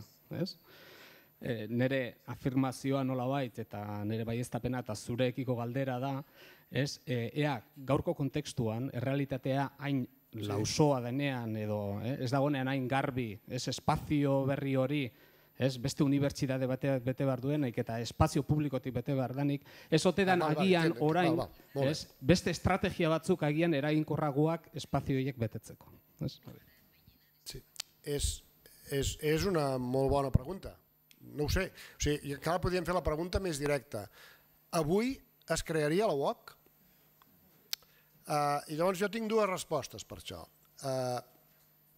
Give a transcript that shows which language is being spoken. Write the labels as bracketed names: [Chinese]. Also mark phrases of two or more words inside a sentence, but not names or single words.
[Basque] Nire afirmazioa nolabait eta nire baieztapena eta zurekiko galdera da, ea gaurko kontekstuan, errealitatea hain lausoa denean edo ez dagoenean hain garbi, espazio berri hori, beste unibertsitate bete behar duenik eta espazio publikotik bete behar danik, ez ote dan agian orain, beste estrategia batzuk agian eraginkorragoak espazio horiek betetzeko. [Catalan] És una molt bona pregunta. No ho sé. Encara podríem fer la pregunta més directa. Avui es crearia la UOC? I llavors jo tinc dues respostes per això.